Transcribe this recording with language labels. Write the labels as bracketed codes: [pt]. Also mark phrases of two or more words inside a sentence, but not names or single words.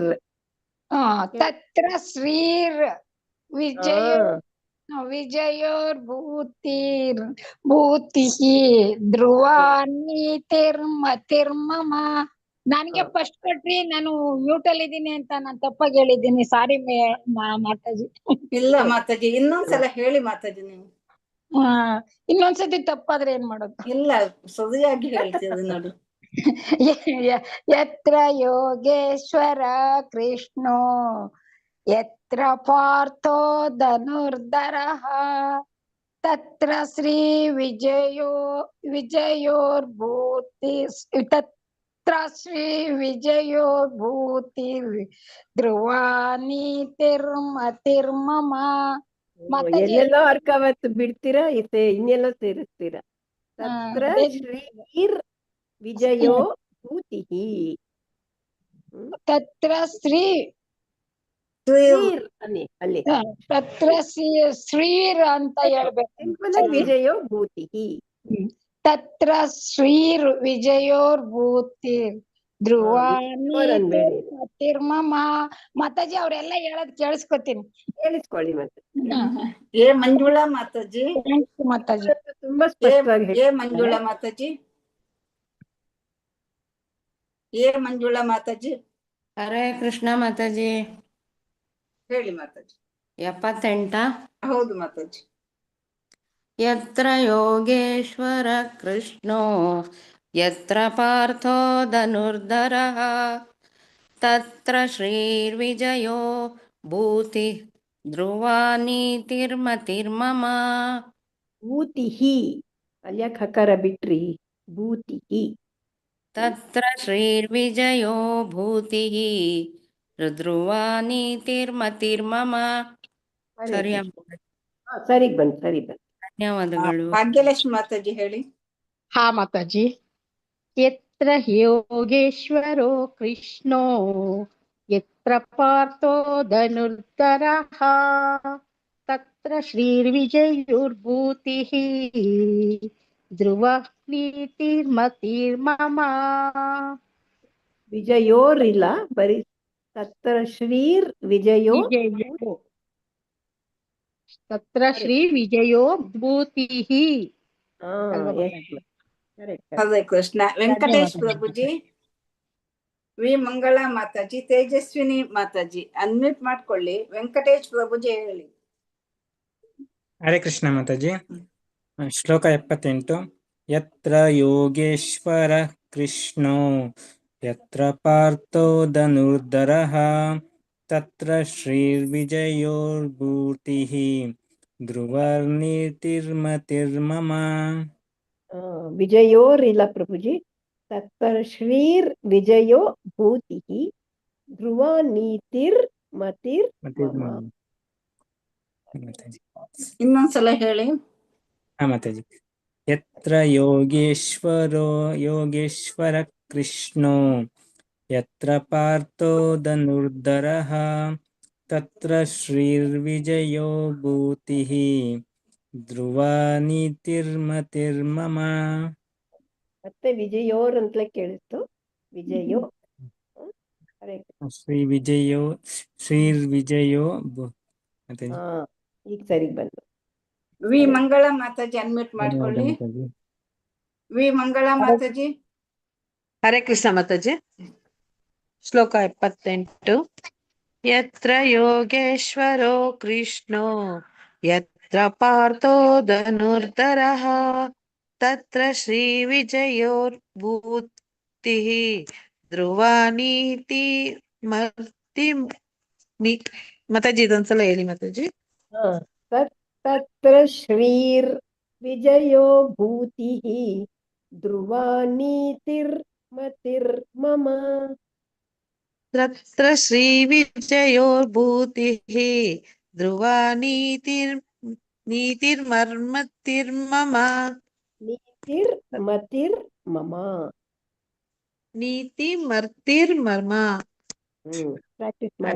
[sa] ತತ್ರ ಶ್ರೀರ್ ವಿಜಯೋರ್ಭೂತಿರ್ ಭೂತಿಃ ಧ್ರುವಾನಿತಿರ್ಮತಿರ್ಮಮ. [kn] ನನಗೆ ಫಸ್ಟ್ ಕೊಟ್ರಿ, ನಾನು ಮ್ಯೂಟ್ ಅಲ್ಲಿ ಇದ್ದೀನಿ ಅಂತ ನಾನು ತಪ್ಪಾಗಿ ಹೇಳಿದ್ದೀನಿ. ಸಾರಿ ಮಾತಾಜಿ. ಇಲ್ಲ ಮಾತಾಜಿ, ಇನ್ನೊಂದ್ಸಲ ಹೇಳಿ ಮಾತಾಜಿ ನೀವು. ಇನ್ನೊಂದ್ಸತಿ ತಪ್ಪಾದ್ರೆ ಏನ್ ಮಾಡೋದು? ಇಲ್ಲ, ಸರಿಯಾಗಿ ಹೇಳ್ತೀರಿ ನೋಡಿ. [sa] ಯತ್ರ ಯೋಗೇಶ್ವರ ಕೃಷ್ಣೋ ಯತ್ರ ಪಾರ್ಥೋ ಧನುರ್ಧರಃ ತತ್ರ ಶ್ರೀ ವಿಜಯೋರ್ಭೂತಿ ತತ್ರ ಶ್ರೀ ವಿಜಯೋರ್ಭೂತಿರ್ ಧ್ರುವಾನಿತಿರ್ಮತಿರ್ಮಮ. [kn] ಎಲ್ಲೆಲ್ಲೋ ಅರ್ಕಾವತ್ ಬಿಡ್ತೀರಾ, ಇನ್ನೆಲ್ಲೋ ಸೇರಿಸ್ತೀರಾ. [sa] ತತ್ರ ಶ್ರೀರ್ ವಿಜಯೋ ಭೂತಿಃ. ತತ್ರ ಶ್ರೀ [kn] ಶ್ರೀರ್ ಅನ್ನಿ ಅಲ್ಲಿ [sa] ತತ್ರ ಶ್ರೀರ್ [kn] ಅಂತ ಹೇಳ್ಬೇಕು. ಸಿಂಪಲ್ ಆಗಿ [sa] ವಿಜಯೋ ಭೂತಿ. ತತ್ರ ಶ್ರೀರ್ ವಿಜಯೋರ್ ಭೂತಿರ್ ಧ್ರುವಾನಿ ಮತಿರ್ಮಮ. [kn] ಮಾತಾಜಿ ಅವ್ರೆಲ್ಲ ಹೇಳೋದ್ ಕೇಳಿಸ್ಕೊತೀನಿ, ಕೇಳಿಸ್ಕೊಳ್ಳಿ ಮತ್ತೆ. ಏ ಮಂಜುಳಾ ಮಾತಾಜಿ, ಮಾತಾಜಿ ತುಂಬಾ ಸ್ಪಷ್ಟವಾಗಿ ಏ ಮಂಜುಳಾ ಮಾತಾಜಿ, ಏ ಮಂಜುಳಾ ಮಾತಾಜಿ. [sa] ಹರೇ ಕೃಷ್ಣ [kn] ಮಾತಾಜಿ. ಹೇಳಿ ಮಾತಾಜಿ. 78. ಹೌದು ಮಾತಾಜಿ. [sa] ಯತ್ರ ಯೋಗೇಶ್ವರ ಕೃಷ್ಣೋ ಯತ್ರ ಪಾರ್ಥೋ ಧನುರ್ಧರಃ ತತ್ರ ಶ್ರೀರ್ವಿಜಯೋ ಭೂತಿ ಧ್ರುವ ನೀತಿರ್ಮತಿರ್ಮಮ. [kn] ಭೂತಿಹಿ ಅಲ್ಲಿ ಯಾಕೆ ಹಕಾರ ಬಿಟ್ರಿ? [sa] ಭೂತಿಹಿ. ತತ್ರ ಶ್ರೀರ್ವಿಜಯೋ ಭೂತಿಃ ಧ್ರುವ ನೀತಿರ್ಮತಿರ್ಮಮ. [kn] ಸರಿಯಾ? ಸರಿ ಬಂತು, ಸರಿ ಬಂತು. ಧನ್ಯವಾದಗಳು. ಭಾಗ್ಯಲಕ್ಷ್ಮಿ ಮಾತಾಜಿ ಹೇಳಿ. ಹಾ ಮಾತಾಜಿ. [sa] ಯತ್ರ ಯೋಗೇಶ್ವರೋ ಕೃಷ್ಣೋ ಯತ್ರ ಪಾರ್ಥೋ ಧನುರ್ಧರಃ ತತ್ರ ಶ್ರೀರ್ವಿಜಯೋರ್ಭೂತಿಃ ಧ್ರುವ ನೀತಿರ್ಮತಿರ್ಮಮ. [kn] ವಿಜಯೋರ್ ಇಲ್ಲ, ಬರೀ [sa] ತತ್ರ ಶ್ರೀರ್ ವಿಜಯೋ. ತತ್ರ ಶ್ರೀ ವಿಜಯೋ ಭೂತಿಃ. ಹರೇ ಕೃಷ್ಣ. [kn] ವೆಂಕಟೇಶ್ ಪ್ರಭುಜಿ, ವಿ ಮಂಗಳಾ ಮಾತಾಜಿ, ತೇಜಸ್ವಿನಿ ಮಾತಾಜಿ ಅನ್ಮ್ಯೂಟ್ ಮಾಡ್ಕೊಳ್ಳಿ. ವೆಂಕಟೇಶ್ ಪ್ರಭುಜಿ ಹೇಳಿ. [sa] ಹರೇ ಕೃಷ್ಣ [kn] ಮಾತಾಜಿ. ಶ್ಲೋಕ 78. [sa] ಯತ್ರ ಯೋಗೇಶ್ವರ ಕೃಷ್ಣೋ ಯತ್ರ ಪಾರ್ಥೋ ಧನುರ್ಧರಃ ತತ್ರ ಶ್ರೀರ್ವಿಜಯೋರ್ಭೂತಿಃ ಧ್ರುವ ನೀತಿರ್ಮತಿರ್ಮಮ. [kn] ವಿಜಯೋರ್ ಇಲ್ಲ ಪ್ರಭುಜಿ. [sa] ತತ್ರ ಶ್ರೀರ್ ವಿಜಯೋ ಭೂತಿಃ ಧ್ರುವ ನೀತಿರ್ ಮತಿರ್ ಮಮ. [kn] ಇನ್ನೊಂದ್ಸಲ ಹೇಳಿ. ಹಾ ಮಾತಾಜಿ. [sa] ಯತ್ರ ಯೋಗೇಶ್ವರ ಕೃಷ್ಣೋ ಯತ್ರ ಪಾರ್ಥೋ ಧನುರ್ಧರಃ ತತ್ರ ಶ್ರೀರ್ವಿಜಯೋ ಭೂತಿಃ ಧ್ರುವ ನೀತಿರ್ಮತಿರ್ಮಮ. [kn] ಮತ್ತೆ ವಿಜಯೋರ್ ಅಂತಲೇ ಕೇಳಿಸ್ತು. [sa] ವಿಜಯೋ. ಶ್ರೀರ್ವಿಜಯೋ [kn] ಈಗ ಸರಿ ಬಂತು. ವಿ ಮಂಗಳಾ ಮಾತಾಜಿ ಅನ್ಮ್ಯೂಟ್ ಮಾಡ್ಕೊಳ್ಳಿ. ವಿ ಮಂಗಳಾ ಮಾತಾಜಿ. [sa] ಹರೇ ಕೃಷ್ಣ [kn] ಮಾತಾಜಿ. ಶ್ಲೋಕ 78. [sa] ಯತ್ರ ಯೋಗೇಶ್ವರೋ ಕೃಷ್ಣೋ ಯತ್ರ ಪಾರ್ಥೋ ಧನುರ್ಧರಃ ತತ್ರ ಶ್ರೀ ವಿಜಯೋರ್ಭೂತಿಃ ಧ್ರುವ ನೀತಿ [kn] ಮಾತಾಜಿ ಇದೊಂದ್ಸಲ ಹೇಳಿ ಮಾತಾಜಿ. [sa] ತತ್ರ ಶ್ರೀರ್ ವಿಜಯೋ ಭೂತಿಃ ಧ್ರುವ ನೀತಿರ್ಮತಿರ್ಮಮ. ತತ್ರ ಶ್ರೀ ವಿಜಯೋರ್ಭೂತಿಃ ಧ್ರುವ ನೀತಿರ್ಮತಿರ್ಮಮ. ನೀತಿರ್ಮತಿರ್ಮಮ. ನೀತಿಮರ್ತಿರ್ಮಮ. [kn] ಪ್ರಾಕ್ಟೀಸ್ ಮಾಡಿ.